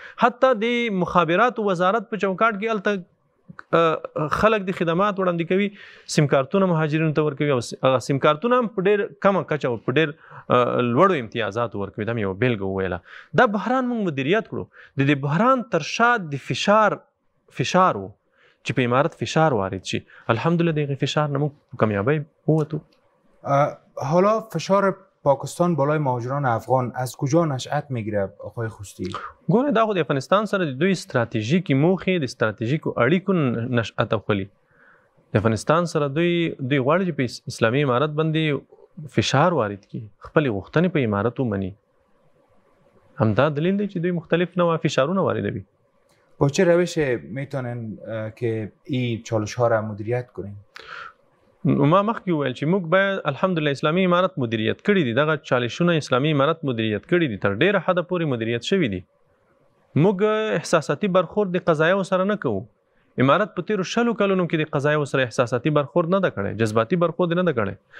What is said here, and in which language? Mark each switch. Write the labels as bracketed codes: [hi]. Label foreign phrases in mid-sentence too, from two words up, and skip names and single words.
[ps] حتی د مخابراتو وزارت په چوکاټ کې هلته خلک د خدمات وړاندې کوي، سیم کارتونه مهاجرینو ته ورکوي او هغه سیم کارتونه هم په ډېر کمه کچه او په ډېر لوړو امتیازاتو ورکوي. دا مې یوه بېلګه وویله. دا بحران موږ مدیریت کړو. د دې بحران تر شا د فشار و چې په امارت فشار وارد شي. الحمدلله د هغې فشار نه موږ په کامیابی ووتو. [fa] حالا فشار پاکستان بالای مهاجران افغان از کجا نشأت میگیره آقای خوستی؟ [ps] ګوره دا خو د افغانستان سره د دوی ستراتیژیکې موخې د ستراتیژیکو اړیکو نشأت اخلي. د افغانستان سره دوی غواړي چې په اسلامي امارت باندې فشار وارد کړي، خپلې غوښتنې په امارت ومني. همدا دلیل دی چې دوی مختلف نوع فشارونه واردوي. [fa] با چه روش میتونن که این چالش ها را مدیریت کنین؟ [ps] ما مخکې وویل چې موږ باید الحمدلله اسلامي امارت مدیریت کړي دي. دغه چالشونه اسلامي امارت مدیریت کړي دي، تر ډېره حده پورې مدیریت شوي دي. موږ احساساتي برخورد د قضایاو سره نه کوو. امارت په تیرو 20 کلونو کې د قضایاو سره احساساتي برخورد نه ده کړی، جذباتي برخورد نه ده کړی.